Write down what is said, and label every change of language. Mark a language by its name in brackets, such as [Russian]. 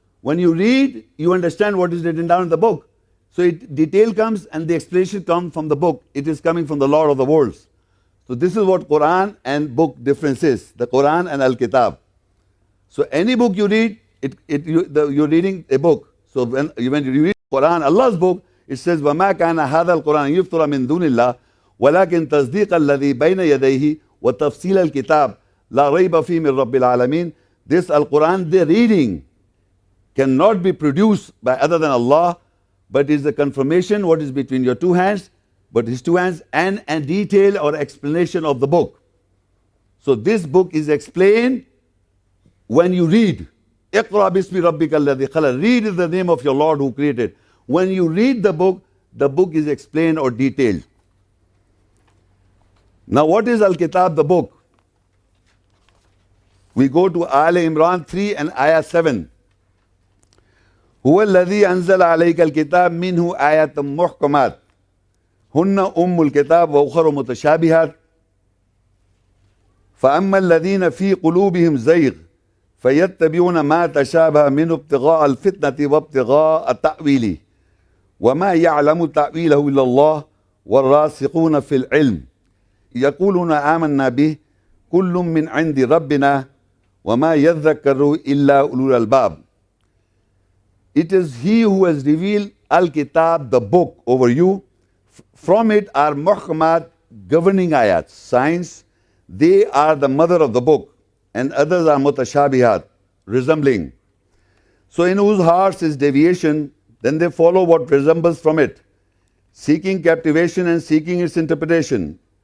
[English] When you read, you understand what is written down in the book. So detail comes and the explanation comes from the book. It is coming from the Lord of the worlds. So this is what Quran and book difference is, the Quran and Al-Kitab. So any book you read, you're reading a book. So when you read Quran, Allah's book, it says, [Arabic] وَمَا كَانَ هَذَا الْقُرْآنَ يُفْتَرَى مِن دُونِ اللَّهِ وَلَكِنْ تَصْدِيقَ الَّذِي بَيْنَ يَدَيْهِ وَتَفْصِيلَ الْكِتَابِ لَا رَيْبَ فِيهِ مِن رَبِّ الْعَالَمِينَ. [English] This Al-Quran, the reading, cannot be produced by other than Allah, but is the confirmation what is between your two hands, but his two hands, and a detail or explanation of the book. So this book is explained when you read. [Arabic] اقرأ باسم ربك الذي خلق. [English] Read is the name of your Lord who created. When you read the book is explained or detailed. Now what is Al-Kitab, the book? We go to Al Imran 3 and Ayah 7. [Arabic] هو الذي أنزل عليك الكتاب منه آيات محكمات هن الكتاب وأخر متشابهات فأما الذين في قلوبهم زيغ فيتبعون ما تشابه منه ابتغاء الفتنة وابتغاء التأويل وما يعلم تأويله إلا الله والراسخون في العلم يقولون آمنا به كل من عند ربنا وما يذكر إلا أولو الألباب. [English] It is He who has revealed Al-Kitab, the book, over you. From it are muhkamat, governing ayats, signs. They are the mother of the book, and others are mutashabihat, resembling. So in whose hearts is deviation, then they follow what resembles from it, seeking captivation and seeking its interpretation.